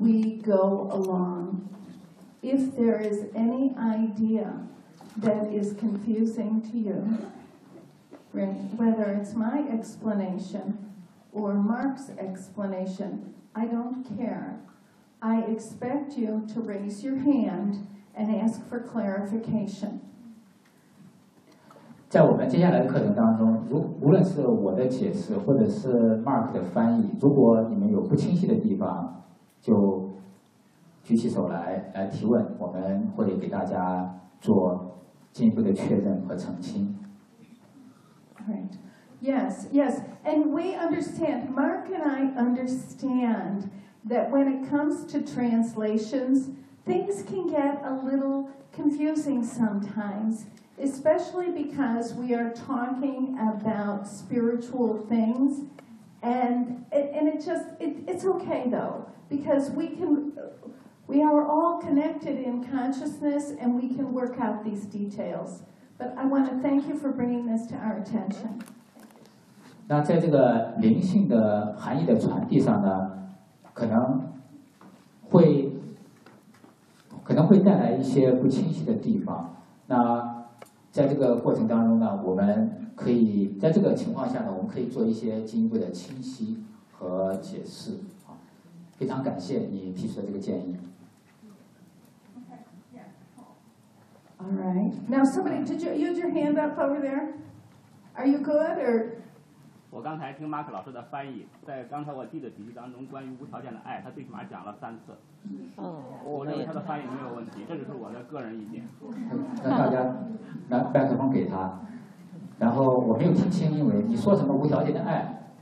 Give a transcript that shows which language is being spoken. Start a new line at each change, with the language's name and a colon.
English: As we go along, if there is any idea that is confusing to you, whether it's my explanation or Mark's explanation, I don't care. I expect you to raise your hand and ask for clarification.
Chinese: 在我们接下来的课程当中，无论是我的解释或者是 Mark 的翻译，如果你们有不清晰的地方，就举起手来提问，我们会给大家做进一步的确认和澄清。
English: Right. Yes, yes. And we understand, Mark and I understand that when it comes to translations, things can get a little confusing sometimes, especially because we are talking about spiritual things. And it's okay though, because we are all connected in consciousness and we can work out these details. But I want to thank you for bringing this to our attention.
Chinese: 那在这个灵性的含义的传递上呢，可能会带来一些不清晰的地方。那在这个过程当中呢，我们可以在这个情况下呢，我们可以做一些进一步的清晰和解释。非常感谢你提出的这个建议。
English: All right. Now, somebody, did you use your hand up over there? Are you good or?
Chinese: 我刚才听马克老师的翻译，在刚才我记的笔记当中，关于无条件的爱，他最起码讲了三次。嗯，我认为他的翻译没有问题，这就是我的个人意见。那大家拿麦克风给他，然后我没有听清，因为你说什么无条件的爱？